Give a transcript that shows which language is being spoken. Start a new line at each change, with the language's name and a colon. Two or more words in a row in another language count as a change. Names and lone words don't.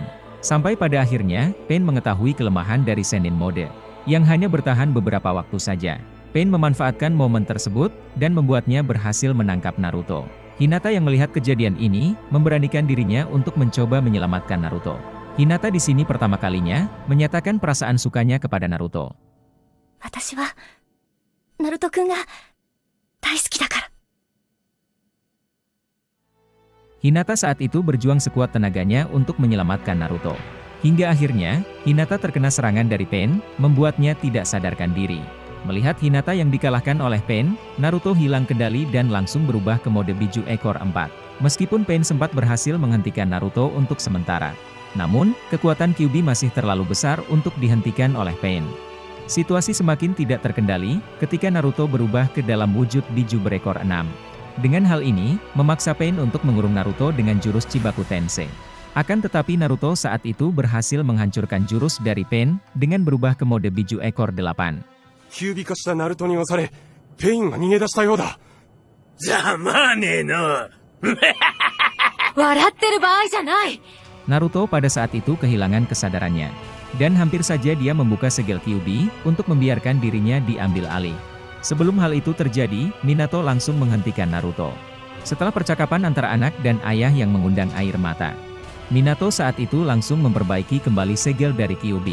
Indonesian: Sampai pada akhirnya, Pain mengetahui kelemahan dari Sennin Mode, yang hanya bertahan beberapa waktu saja. Pain memanfaatkan momen tersebut, dan membuatnya berhasil menangkap Naruto. Hinata yang melihat kejadian ini, memberanikan dirinya untuk mencoba menyelamatkan Naruto. Hinata di sini pertama kalinya, menyatakan perasaan sukanya kepada Naruto.
Japanese: 私は、ナルト君が、大好きだから。
Indonesian: Hinata saat itu berjuang sekuat tenaganya untuk menyelamatkan Naruto. Hingga akhirnya, Hinata terkena serangan dari Pain, membuatnya tidak sadarkan diri. Melihat Hinata yang dikalahkan oleh Pain, Naruto hilang kendali dan langsung berubah ke mode Biju ekor 4. Meskipun Pain sempat berhasil menghentikan Naruto untuk sementara. Namun, kekuatan Kyuubi masih terlalu besar untuk dihentikan oleh Pain. Situasi semakin tidak terkendali ketika Naruto berubah ke dalam wujud Biju berekor 6. Dengan hal ini, memaksa Pain untuk mengurung Naruto dengan jurus Chibaku Tensei. Akan tetapi Naruto saat itu berhasil menghancurkan jurus dari Pain dengan berubah ke mode Biju ekor 8.
Japanese: キュービ化したナルトに押され、ペインが逃げ出したようだ。ざまあねえな。笑ってる場合じゃない。
Indonesian: Naruto pada saat itu kehilangan kesadarannya. Dan hampir saja dia membuka segel Kyuubi untuk membiarkan dirinya diambil alih. Sebelum hal itu terjadi, Minato langsung menghentikan Naruto. Setelah percakapan antara anak dan ayah yang mengundang air mata, Minato saat itu langsung memperbaiki kembali segel dari Kyuubi.